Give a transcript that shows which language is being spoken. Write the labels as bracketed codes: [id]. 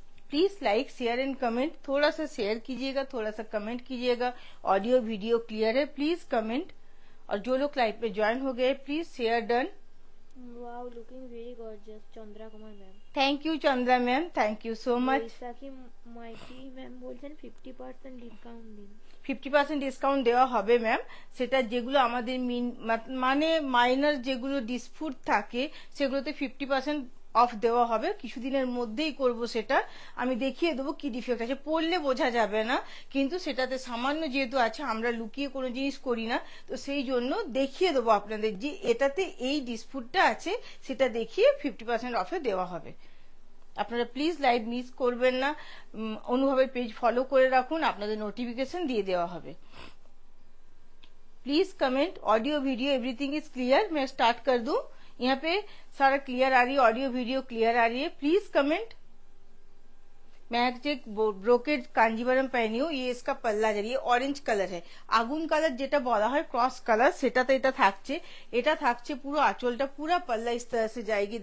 [en] Please like share and comment. [hi] थोड़ा सा share कीजिएगा, थोड़ा सा कमेंट कीजिएगा। ऑडियो वीडियो क्लियर है, प्लीज कमेंट। और जो लोग लाइव पे ज्वाइन हो गए please share done. [en] Wow, looking very gorgeous, Chandra Kumar ma'am. Thank you Chandra ma'am, thank you so much. [bn] Baishakhi Maiti ma'am বলছেন 50% ডিসকাউন্ট দিন। 50% ডিসকাউন্ট দেওয়া হবে ম্যাম। সেটা যেগুলো আমাদের মানে মাইনর যেগুলো ডিসপুট থাকে সেগুলোতে 50% অফ দেওয়া হবে। কিছুদিনের মধ্যেই করব সেটা, আমি দেখিয়ে দেবো কি ডিফেক্ট আছে। পড়লে বোঝা যাবে না, কিন্তু সেটাতে সামান্য যেহেতু আছে, আমরা লুকিয়ে কোনো জিনিস করি না, তো সেই জন্য দেখিয়ে দেবো আপনাদের যে এটাতে এই ডিসপুটটা আছে, সেটা দেখিয়ে 50% অফে দেওয়া হবে। আপনারা প্লিজ লাইভ মিস করবেন না। অনুভবের পেজ ফলো করে রাখুন, আপনাদের নোটিফিকেশন দিয়ে দেওয়া হবে। [en] Please comment audio video everything is clear. [hi] मैं स्टार्ट कर दूं। यहाँ पे सारा क्लियर आ रही है, ऑडियो वीडियो क्लियर आ रही है। Please comment. मैं एक ब्रोकेड कांजीवरम पहनी हूँ। ये इसका पल्ला जरिए ऑरेंज कलर है, [bn] আগুন কালার যেটা বলা হয় ক্রস কালার, সেটাতে এটা থাকছে পুরো [hi] आंचलটা पूरा पल्ला इस तरह से जाएगी।